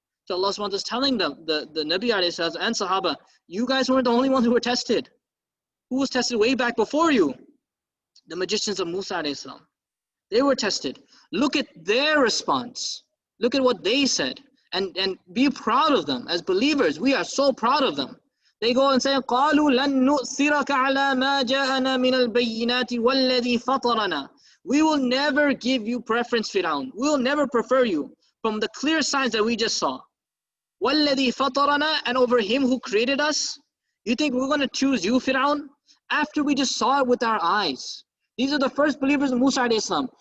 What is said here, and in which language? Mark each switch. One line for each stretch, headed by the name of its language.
English: So Allah subhanahu wa ta'ala is telling them, the Nabi alayhi salatu and Sahaba, you guys weren't the only ones who were tested. Who was tested way back before you? The magicians of Musa alayhi salam. They were tested. Look at their response. Look at what they said. And be proud of them. As believers, we are so proud of them. They go and say,
Arabic: قَالُوا لَن نُؤْثِرَكَ عَلَى مَا جَاءَنَا مِنَ الْبَيِّنَاتِ وَالَّذِي فَطَرَنَا.
English: We will never give you preference, Fir'aun. We will never prefer you from the clear signs that we just saw.
Arabic: وَالَّذِي فَطَرَنَا,
English: and over him who created us. You think we're going to choose you, Fir'aun? After we just saw it with our eyes. These are the first believers of Musa alayhi salam.